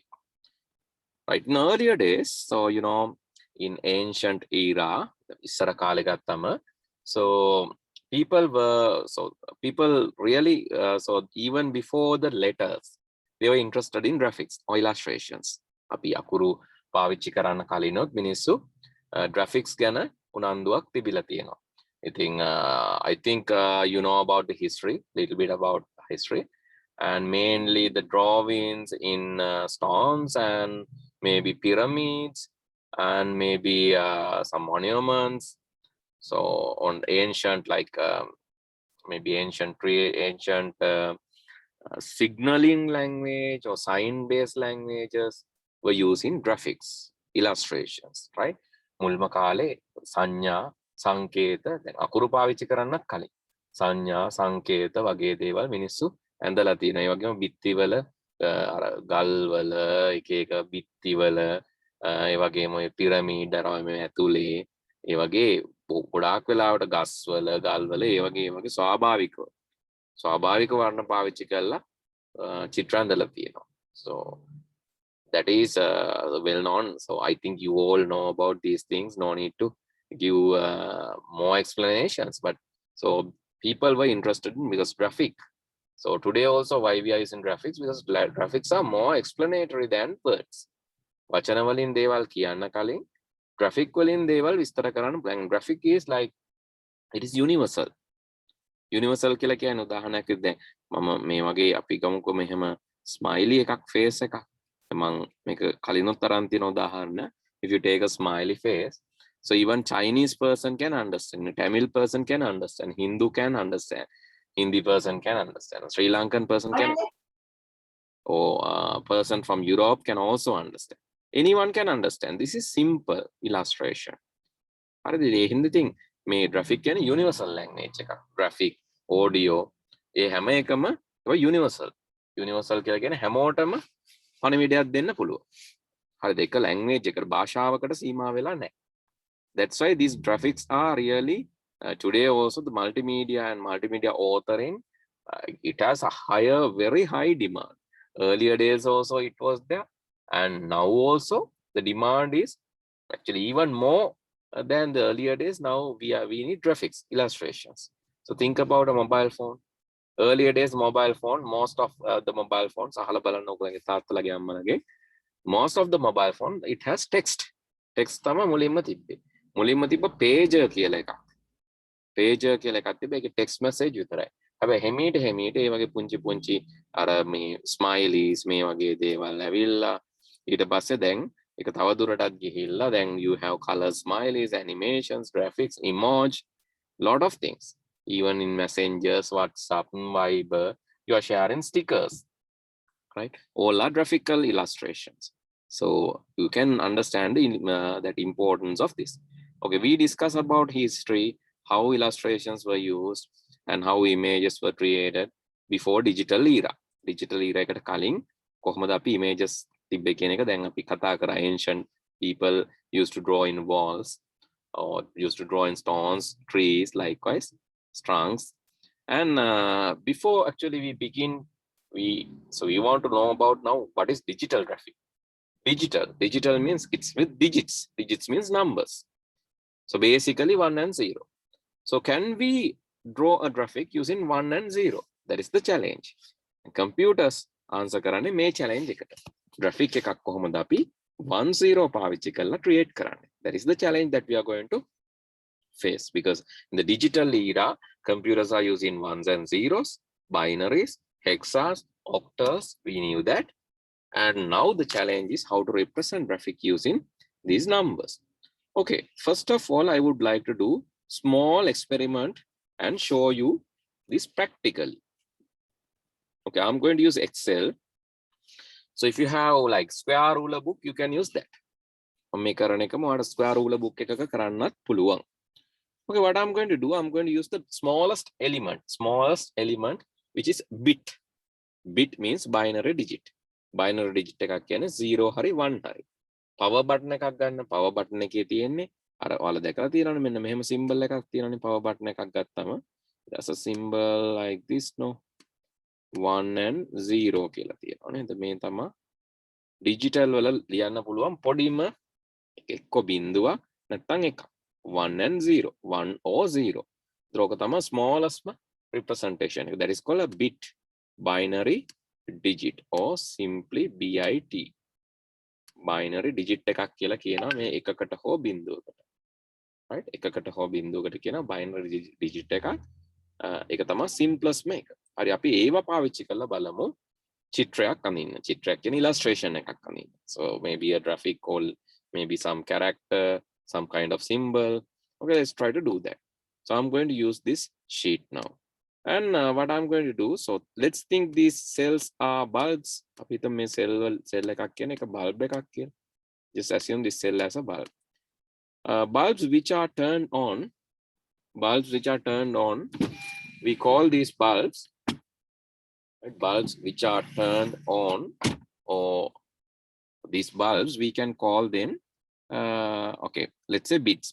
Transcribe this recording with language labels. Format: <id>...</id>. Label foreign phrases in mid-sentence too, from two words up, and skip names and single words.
<en>Right, in earlier days, so you know, in ancient era, so people really so even before the letters, they were interested in graphics or illustrations.</en> <si>අපි අකුරු පාවිච්චි කරන්න කලිනොත් මිනිස්සු graphics ගැන උනන්දුවක් තිබිලා තියෙනවා.</si> <en>I think you know about the history, little bit about history, and mainly the drawings in stones and maybe pyramids and maybe some monuments. So on ancient, like maybe ancient signaling language or sign-based languages were using graphics, illustrations, right?</en> <si>මුල්ම කාලේ සංඥා සංකේත දැන් අකුරු පාවිච්චි කරන්නත් කලින් සංඥා සංකේත වගේ දේවල් මිනිස්සු ඇඳලා තියෙනවා. ඒ වගේම බිත්තිවල අර ගල්වල එක එක බිත්තිවල ඒ වගේම ඔය පිරමීඩ අරම ඇතුලේ ඒ වගේ ගොඩාක් වෙලාවට ගස්වල ගල්වල ඒ වගේ ස්වාභාවික වර්ණ පාවිච්චි කරලා චිත්‍ර ඇඳලා තියෙනවා.</si> <en>So that is well known. So I think you all know about these things. No need to give more explanations. But so people were interested in because graphic. So today also why we are using graphics, because graphics are more explanatory than words.</en> <si>වචන වලින් දේවල් කියන්න කලින් graphic වලින් දේවල් විස්තර කරන්න.</si> <en>Graphic is like it is universal.</en> <si>Universal කියලා කියන්නේ උදාහරණයක් දැන් මම මේ වගේ අපි ගමුකෝ මෙහෙම ස්මයිලි එකක් face එකක්. මම මේක කලිනුත් තරම් තියෙන උදාහරණ.</si> <en>If you take a smiley face, so even Chinese person can understand, Tamil person can understand, Hindu can understand, Hindi person can understand, Sri Lankan person can, or person from Europe can also understand. Anyone can understand. This is simple illustration.</en> <si>හරිද? ඒ හින්දා තින් මේ graphic කියන්නේ</si> <en>universal language</en> <si>එකක්.</si> <en>graphic, audio,</en> <si>ඒ හැම එකම universal. Universal කියලා කියන්නේ හැමෝටම පණිවිඩයක් දෙන්න පුළුවන්. හරිද? එක language එකකට භාෂාවකට සීමා වෙලා නැහැ.</si> <en>That's why these graphics are really today also the multimedia and multimedia authoring, it has a very high demand. Earlier days also it was there, and now also the demand is actually even more than the earlier days. Now we need graphics, illustrations. So think about a mobile phone. Earlier days mobile phone, most of the mobile phones, most of the mobile phone, it has text.</en> <si>Text tama මුලින්ම තිබ්බ pager කියලා එකක්. pager කියලා එකක් තිබ්බ. ඒකේ</si> <en>text message</en> <si>විතරයි. හැබැයි හිමීට ඒ වගේ පුංචි අර මේ smileys මේ වගේ දේවල් ඇවිල්ලා ඊට පස්සේ දැන් ඒක තව දුරටත් ගිහිල්ලා දැන්</si> <en>you have color smileys, animations, graphics, emoji, lot of things. Even in messengers, WhatsApp, Viber, you are sharing stickers, right? All are graphical illustrations. So you can understand that importance of this. Okay, we discuss about history, how illustrations were used and how images were created before digital era. Digital era</en> <si>එකට කලින් කොහොමද අපි images තිබ්බේ කියන එක දැන් අපි කතා කරා.</si> <en>Ancient people used to draw in walls or used to draw in stones, trees, likewise trunks. And before actually we begin we want to know about now what is digital graphic. Digital means it's with digits. Digits means numbers. So basically 1 and 0. So can we draw a graphic using 1 and 0? That is the challenge.</en> <si>Computers answer කරන්නේ මේ challenge එකට. Graphic එකක් කොහොමද අපි 1 0 පාවිච්චි කරලා create කරන්නේ.</si> <en>That is the challenge that we are going to face, because in the digital era computers are using ones and zeros, binaries, hexas, octals, we knew that. And now the challenge is how to represent graphic using these numbers. Okay, first of all, I would like to do small experiment and show you this practically. Okay, I'm going to use Excel. So if you have like square ruler book, you can use that.</en> <si>මේ කරන එකම ඔයාලට</si> <en>square ruler book</en> <si>එකක කරන්නත් පුළුවන්.</si> <en>Okay, what I'm going to do, I'm going to use the smallest element, which is bit. Bit means binary digit.</en> <si>Binary digit එකක් කියන්නේ 0 හරි 1 හරි.</si> <en>Power button</en> <si>එකක් ගන්න.</si> <en>Power button</en> <si>එකේ තියෙන්නේ අර ඔයාලා දැකලා තියෙනවනේ මෙන්න මෙහෙම symbol එකක් තියෙනවනේ</si> <en>power button</en> <si>එකක් ගත්තම</si> <en>there's a symbol like this, no,</en> <si>1 and 0 කියලා තියෙනවා නේද? මේ තමයි digital වල ලියන්න පුළුවන් පොඩිම එක්ක බිඳුවක් නැත්නම් එකක්.</si> <en>1 and 0, 1 or 0.</en> <si>ඒක තමයි smallest representation.</si> <en>That is called a bit, binary digit, or simply BIT.</en> <si>Binary digit එකක් කියලා කියනවා මේ එකකට හෝ බිඳුවකට. Right? එකකට හෝ බිඳුවකට කියනවා</si> <en>binary digit</en> <si>එකක්. ඒක තමයි simplest මේක. හරි, අපි ඒව පාවිච්චි කරලා බලමු චිත්‍රයක් අඳින්න. චිත්‍රයක් කියන්නේ illustration එකක් අඳින්න.</si> <en>So maybe a graphic, or maybe some character, some kind of symbol. Okay, let's try to do that. So I'm going to use this sheet now. And what I'm going to do, so let's think these cells are bulbs.</en> <si>අපි හිතමු මේ cell එකක් කියන එක bulb එකක් කියලා.</si> <en>Just assume this cell as a bulb. Bulbs which are turned on, we call these bulbs, right? Bulbs which are turned on, or these bulbs we can call them okay, let's say bits.</en>